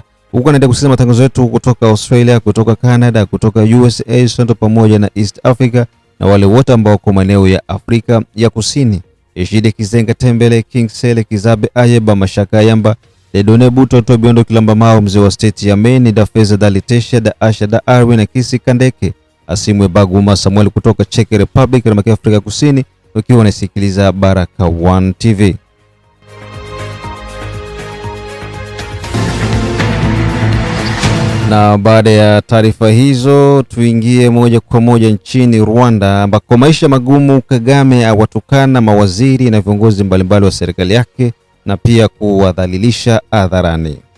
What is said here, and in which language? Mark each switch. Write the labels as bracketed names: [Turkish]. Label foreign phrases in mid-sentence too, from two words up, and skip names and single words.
[Swahili] Huko naenda kusikiza matangazo yetu kutoka Australia, kutoka Canada, kutoka USA, Central pamoja na East Africa na wale wote ambao kwa maeneo ya Afrika ya Kusini. Eshide Kizenga Tembele, King Sele, Kizabe Ayeba, Mashaka Yamba, Dedone Buto, Tobiondo Kilamba Mao, mzee wa state ya Maine, da Feza Dalitesha, da Asha, da Arwin na Kisi Kandeke, Asimwe Baguma Samuel kutoka Czech Republic na Afrika Kusini, ukiwa unasikiliza Baraka One TV. Na baada ya taarifa hizo, tuingie moja kwa moja nchini Rwanda, ambako maisha magumu, Kagame awatukana mawaziri na viongozi mbalimbali wa serikali yake na pia kuwadhalilisha hadharani.